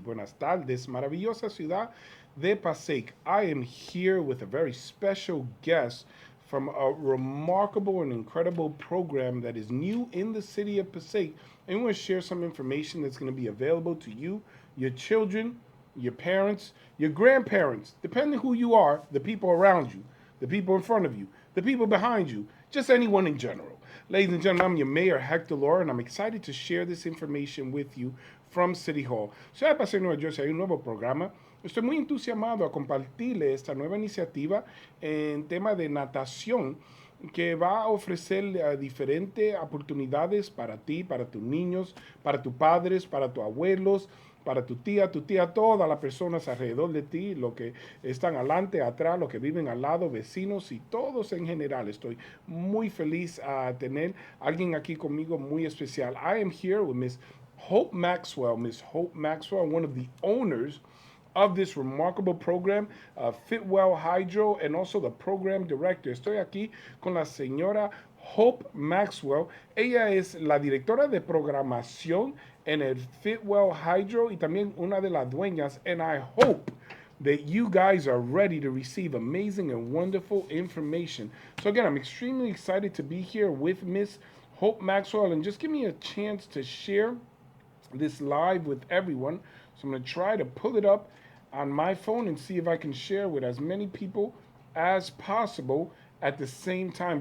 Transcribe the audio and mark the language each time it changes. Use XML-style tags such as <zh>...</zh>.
<es>Buenas tardes, maravillosa ciudad de Passaic.</es> <en>I am here with a very special guest from a remarkable and incredible program that is new in the city of Passaic. And we want to share some information that's going to be available to you, your children, your parents, your grandparents, depending who you are, the people around you, the people in front of you, the people behind you, just anyone in general. Ladies and gentlemen, I'm your mayor, Hector Laura, and I'm excited to share this information with you from City Hall.</en> <es>Ciudad de Paseo, Nueva Jersey, hay un nuevo programa. Estoy muy entusiasmado a compartirle esta nueva iniciativa en tema de natación que va a ofrecer diferentes oportunidades para ti, para tus niños, para tus padres, para tus abuelos, para tu tía, todas las personas alrededor de ti, los que están adelante, atrás, los que viven al lado, vecinos y todos en general. Estoy muy feliz a tener a alguien aquí conmigo muy especial.</es> <en>I am here with Miss Hope Maxwell. Miss Hope Maxwell, one of the owners of this remarkable program, Fitwell Hydro, and also the program director.</en> <es>Estoy aquí con la señora Hope Maxwell. Ella es la directora de programación en el Fitwell Hydro y también una de las dueñas.</es> <en>And I hope that you guys are ready to receive amazing and wonderful information. So again, I'm extremely excited to be here with Miss Hope Maxwell, and just give me a chance to share this live with everyone. So I'm going to try to pull it up on my phone and see if I can share with as many people as possible at the same time.</en>